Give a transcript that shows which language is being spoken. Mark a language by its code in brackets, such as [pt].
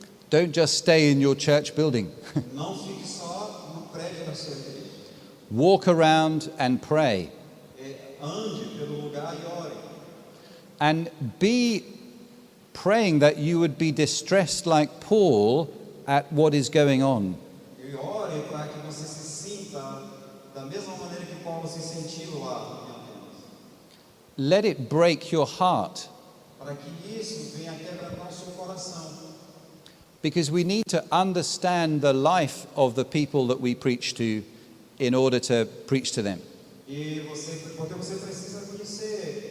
[en] Don't just stay in your church building. [pt] Não fique só no prédio da sua igreja. [en] Walk around and pray. [pt] Ande pelo lugar e ore. [en] And be praying that you would be distressed like Paul at what is going on. [pt] E ore para que você se sinta da mesma maneira que Paulo se sentiu lá em Atenas. [en] Let it break your heart, [pt] Para que isso venha quebrantar o seu coração. [en] because we need to understand the life of the people that we preach to in order to preach to them. [pt] Porque você precisa conhecer